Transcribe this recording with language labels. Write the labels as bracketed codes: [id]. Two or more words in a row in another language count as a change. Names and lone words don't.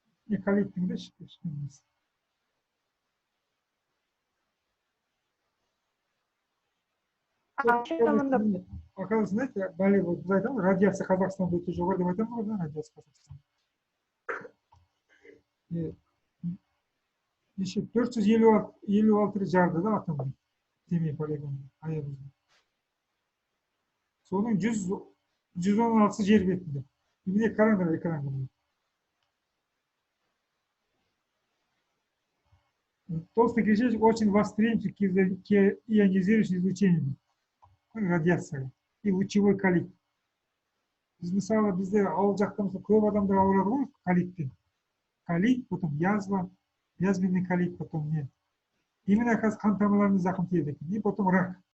[kk] колиттің де ешкім емес. [ru] Оказывается, знаете, болезнь, вот, [kk] біз айтамыз, радиация Қазақстанда өте жоғары деп айтамыз ғой, да, радиация Қазақстанда. Неше 456 рет жарды да атомды Семей полигонында, аябызда. Соның 116 жер бетінде. Міне қараңдар экранға. [ru] Толстый кишечник очень восприимчив к ионизирующим излучениям, радиацияға и лучевой колит. [kk] Біз мысалы бізде ауыл жақта көп адамдар ауырады ғой колиттен. [ru] Колит, потом язва, язвенный колит, потом не. [kk] Именно қан тамырларына зақым тиеді екен, [ru] и потом рак.